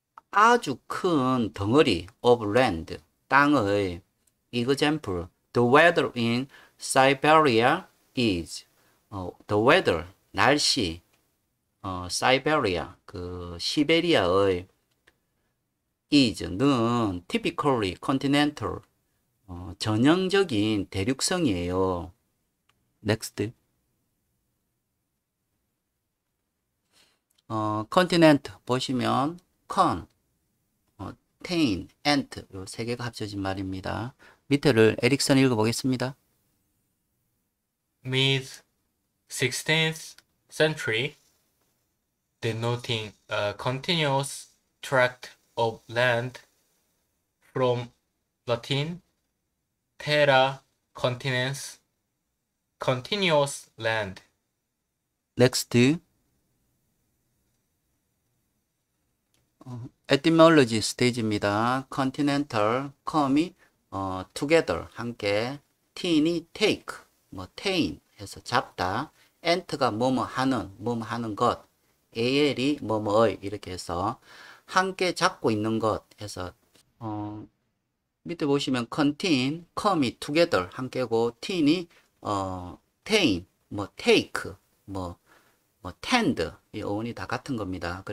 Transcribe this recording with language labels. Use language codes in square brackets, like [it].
[ko] 아주 큰 덩어리 [en] of land [ko] 땅의 [en] example the weather in Siberia is the weather [ko] 날씨 [en] Siberia [ko] 그 시베리아의 [en] is는 typically continental [ko] 전형적인 대륙성이에요. [en] next continent [ko] 보시면 con tain, ant 요 세 개가 합쳐진 말입니다. 밑에를 에릭슨 읽어보겠습니다. [en] Mid 16th century, denoting a continuous tract of land from Latin terra continens, continuous land. next etymology 스테이지입니다. [ko] continental, com이 [en] together [ko] 함께, teen이 [en] take, [ko] 뭐 tain 해서 잡다, ant가 뭐뭐 하는 것, al이 뭐뭐의 이렇게 해서 함께 잡고 있는 것 해서 밑에 보시면 contain, com이 together 함께고 teen이 tain, 뭐 take, 뭐 tend 이 어원이 다 같은 겁니다.